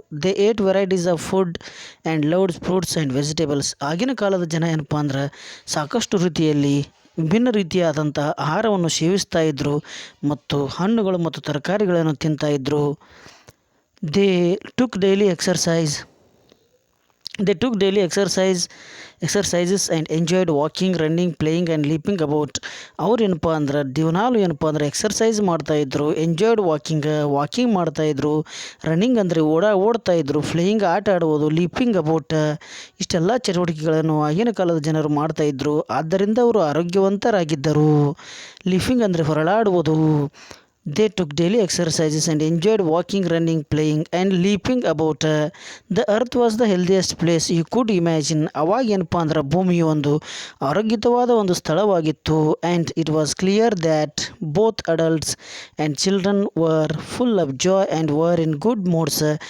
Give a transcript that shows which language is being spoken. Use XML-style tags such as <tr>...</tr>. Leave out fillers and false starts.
<en>They ate varieties of food and loved fruits and vegetables.</en> <kn>ಆಗಿನ ಕಾಲದ ಜನ ಏನಪ್ಪ ಅಂದ್ರೆ ಸಾಕಷ್ಟು ರೀತಿಯಲ್ಲಿ ವಿಭಿನ್ನ ರೀತಿಯಾದಂಥ ಆಹಾರವನ್ನು ಸೇವಿಸ್ತಾ ಇದ್ದರು ಮತ್ತು ಹಣ್ಣುಗಳು ಮತ್ತು ತರಕಾರಿಗಳನ್ನು ತಿಂತಾಯಿದ್ರು.</kn> <en>They took daily exercise. They took daily exercises and enjoyed walking, running, playing and leaping about.</en> <kn>ಅವ್ರು ಏನಪ್ಪ ಅಂದ್ರೆ ದಿವನಾಲು ಏನಪ್ಪ ಅಂದ್ರೆ ಎಕ್ಸರ್ಸೈಸ್ ಮಾಡ್ತಾಯಿದ್ರು,</kn> <en>enjoyed walking</en> <kn>ಮಾಡ್ತಾಯಿದ್ರು, ರನ್ನಿಂಗ್ ಅಂದರೆ ಓಡ್ತಾಯಿದ್ರು, ಫ್ಲೇಯಿಂಗ್ ಆಟ ಆಡುವುದು,</kn> <en>leaping about</en> <kn>ಇಷ್ಟೆಲ್ಲ ಚಟುವಟಿಕೆಗಳನ್ನು ಆಗಿನ ಕಾಲದ ಜನರು ಮಾಡ್ತಾಯಿದ್ರು. ಆದ್ದರಿಂದ ಅವರು ಆರೋಗ್ಯವಂತರಾಗಿದ್ದರು. ಲೀಪಿಂಗ್ ಅಂದರೆ ಹೊರಳಾಡುವುದು.</kn> <en>They took daily exercises and enjoyed walking, running, playing and leaping about. The earth was the healthiest place you could imagine.</en> <kn>ಅವಾಗ ಏನಪ್ಪ ಅಂದ್ರೆ ಭೂಮಿಯು ಒಂದು ಆರೋಗ್ಯವಾದ ಒಂದು ಸ್ಥಳವಾಗಿತ್ತು.</kn> <en>And it was clear that both adults and children were full of joy and were in good moods.</en>